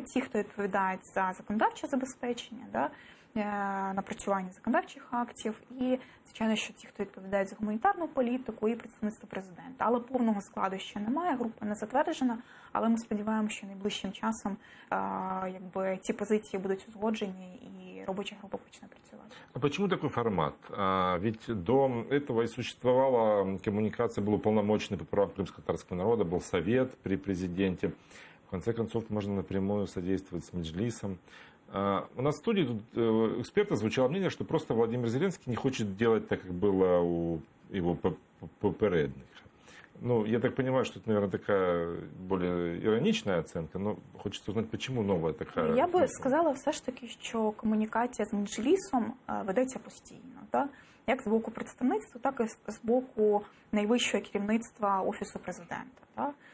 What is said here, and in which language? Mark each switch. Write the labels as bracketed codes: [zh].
[uk] Ті, хто відповідають за законодавче забезпечення, напрацювання законодавчих актів і, звичайно, що ті, хто відповідають за гуманітарну політику і представництво президента. Але повного складу ще немає, група не затверджена, але ми сподіваємося, що найближчим часом ці позиції будуть узгоджені і робоча група почне працювати. [ru] А почему такой формат? Ведь до этого и существовала коммуникация, был уполномоченный по правам крымско-татарского народа, был совет при президенте. В конце концов, можно напрямую содействовать с Меджлисом. У нас в студии тут эксперта звучало мнение, что просто Владимир Зеленский не хочет делать так, как было у его попередних. Я так понимаю, что это, наверное, такая более ироничная оценка, но хочется узнать, почему новая такая. [uk] Я би сказала все ж таки, що комунікація з Меджлісом ведеться постійно. Як з боку представництва, так і з боку найвищого керівництва Офісу президента.